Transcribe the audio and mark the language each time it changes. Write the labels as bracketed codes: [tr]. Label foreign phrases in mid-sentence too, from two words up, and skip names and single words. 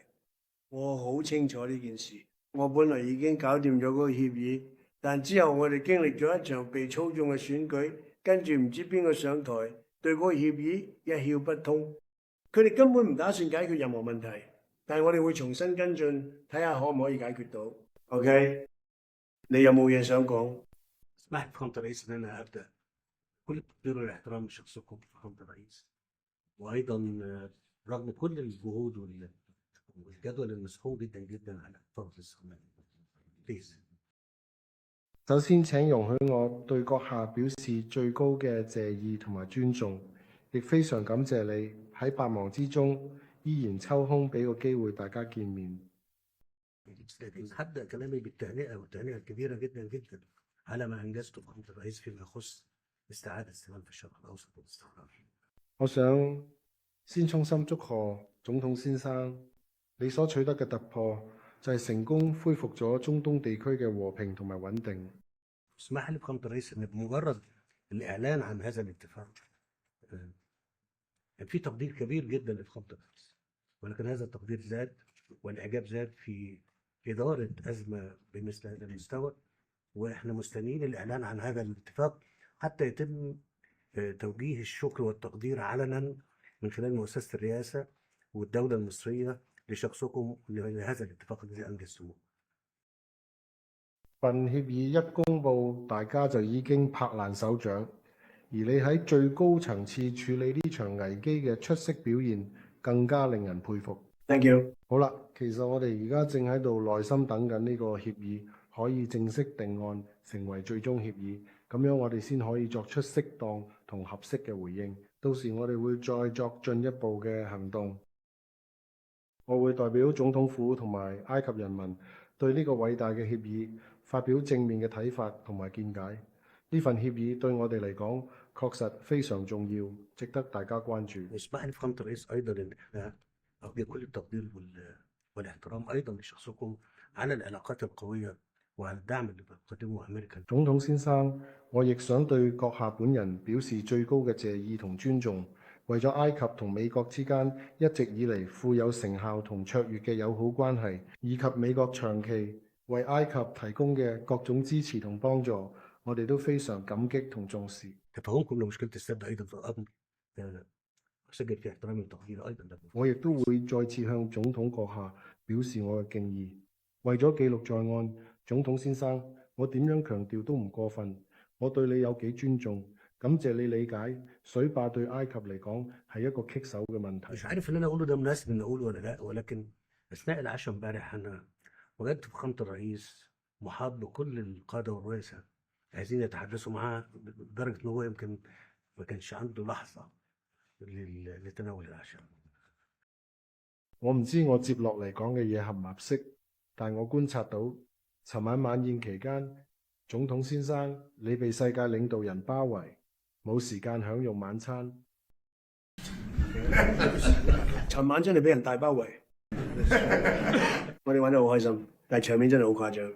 [yue] 我好清楚呢件事，我本來已經搞掂咗嗰個協議，但之後我哋經歷咗一場被操縱嘅選舉，跟住唔知邊個上台，對嗰個協議一竅不通。佢哋根本唔打算解決任何問題，但係我哋會重新跟進，睇下可唔可以解決到。OK， 你有冇嘢想講？ [ar] اسمح فخامة الرئيس إن أنا أبدأ كل التقدير والاحترام لشخصكم فخامة الرئيس، وأيضا رغم كل الجهود والجدول المسحوق جدا جدا على إطار الاستثمار. [en] Please. [yue] 首先請容許我對閣下表示最高嘅謝意同埋尊重，亦非常感謝你喺百忙之中依然抽空俾個機會大家見面。 [ar] هبدأ كلامي بالتهنئة والتهنئة الكبيرة جدا جدا على ما أنجزته فخامة الرئيس فيما يخص استعادة السلام في الشرق الأوسط والاستقرار. [yue] 我想先衷心祝賀總統先生，你所取得嘅突破就係成功恢復咗中東地區嘅和平同埋穩定。 [ar] اسمح لي فخامة الرئيس إن بمجرد الإعلان عن هذا الاتفاق كان في تقدير كبير جدا لفخامة الرئيس، ولكن هذا التقدير زاد والإعجاب زاد في إدارة أزمة بمثل هذا المستوى، وإحنا مستنيين الإعلان عن هذا الاتفاق حتى يتم توجيه الشكر والتقدير علنا من خلال مؤسسة الرئاسة والدولة المصرية لشخصكم لهذا الاتفاق الذي أنجزتموه. [yue] 份協議一公佈，大家就已經拍爛手掌，而你喺最高層次處理呢場危機嘅出色表現，更加令人佩服。 [en] Thank you。 [yue] 好啦，其實我哋而家正喺度耐心等緊呢個協議可以正式定案，成為最終協議，咁樣我哋先可以作出適當同合適嘅回應。到時我哋會再作進一步嘅行動。我會代表總統府同埋埃及人民對呢個偉大嘅協議發表正面嘅睇法同埋見解。呢份協議對我哋嚟講確實非常重要，值得大家關注。 [ar] اسمح لي فخامة الرئيس أيضا إن إحنا أوجه كل التقدير والاحترام أيضا لشخصكم على العلاقات القوية وعلى الدعم اللي بتقدمه أمريكا. [yue] 總統先生，我亦想對閣下本人表示最高嘅謝意同尊重。為咗埃及同美國之間一直以嚟富有成效同卓越嘅友好關係，以及美國長期為埃及提供嘅各種支持同幫助，我哋都非常感激同重視。 [ar] تفهمكم لمشكلة السد أيضا في الأمر أسجل في احترامي وتقديري أيضا لكم. [yue] 我亦都會再次向總統閣下表示我嘅敬意。為咗記錄在案，總統先生，我點樣強調都唔過分。我對你有幾尊重，感謝你理解水壩對埃及嚟講係一個棘手嘅問題。 [ar] مش عارف اللي أنا أقوله ده مناسب إن أقوله ولا لا، ولكن أثناء العشاء امبارح أنا وجدت فخامة الرئيس محاط بكل القادة والرؤساء عايزين يتحدثوا معاه، لدرجة إن هو يمكن ما كانش عنده لحظة لتناول العشاء. [yue] 我唔知我接落嚟講嘅嘢合唔合適，但我觀察到尋晚晚宴期間，總統先生你被世界領導人包圍，冇時間享用晚餐。尋晚真係俾人大包圍，我哋玩得好開心，但係場面真係好誇張。